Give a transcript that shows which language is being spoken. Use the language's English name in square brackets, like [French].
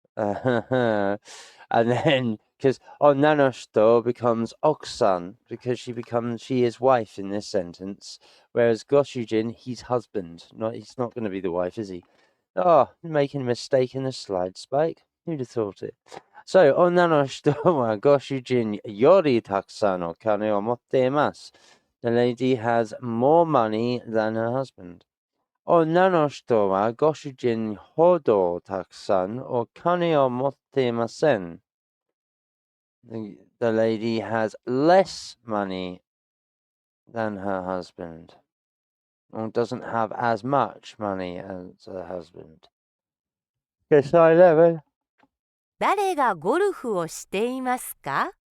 [English] And then because on Nanosto becomes Oksan because she is wife in this sentence, whereas Goshujin, he's husband. He's not going to be the wife, is he? Oh, making a mistake in the slide, Spike. Who'd have thought it? [Japanese] So, 女の人はご主人よりたくさんお金を持っています。 [English] The lady has more money than her husband. [Japanese] 女の人はご主人ほどたくさんお金を持っていません。 [English] The lady has less money than her husband. Or doesn't have as much money as her husband. Okay, slide 11. [Japanese] 誰がゴルフをしていますか？